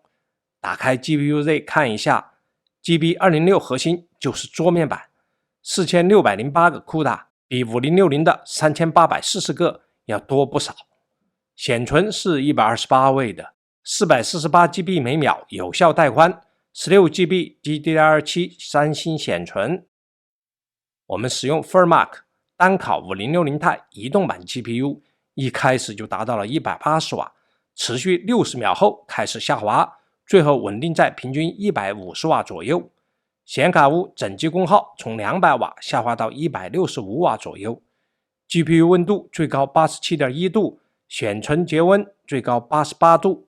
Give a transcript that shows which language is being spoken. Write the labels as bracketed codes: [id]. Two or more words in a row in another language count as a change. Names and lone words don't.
[zh] 打開 GPU-Z 看一下， GB206 核心就是桌面版，4608個 CUDA， 比5060的3840個要多不少。顯存是128位的，448GB 每秒有效帶寬， 16GB GDDR7 三星顯存。我們使用 Furmark 單烤5060 Ti 移動版 GPU， 一開始就達到了180瓦，持續60秒後開始下滑，最後穩定在平均150瓦左右。顯卡屋整機功耗從200瓦下滑到165瓦左右， GPU 溫度最高 87.1 度，顯存節溫最高88度。